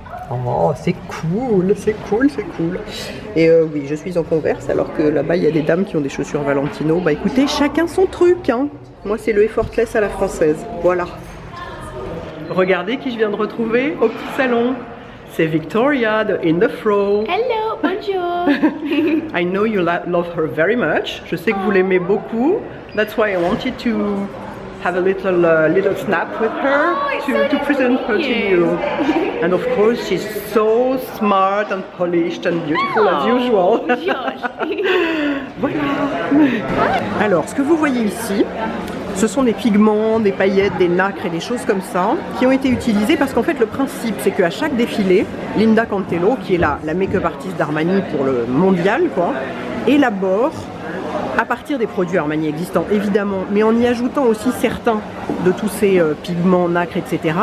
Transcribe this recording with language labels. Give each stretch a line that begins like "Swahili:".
French: Oh, c'est cool, c'est cool, c'est cool. Et oui, je suis en Converse alors que là-bas il y a des dames qui ont des chaussures Valentino. Bah écoutez, chacun son truc, hein. Moi c'est le effortless à la française, voilà. Regardez qui je viens de retrouver au petit salon. C'est Victoria de In The Fro.
English: Hello,
French: bonjour.
English: I know you love her very much.
French: Je sais que vous l'aimez beaucoup.
English: That's why I wanted to have a little snap with her to present her to you. And of course, she's so smart and polished and beautiful as usual.
French: Voilà. Alors, ce que vous voyez ici, ce sont des pigments, des paillettes, des nacres et des choses comme ça qui ont été utilisés parce qu'en fait le principe c'est qu'à chaque défilé, Linda Cantello, qui est la make-up artiste d'Armani pour le mondial, quoi, élabore à partir des produits Armani existants évidemment, mais en y ajoutant aussi certains de tous ces pigments, nacres, etc.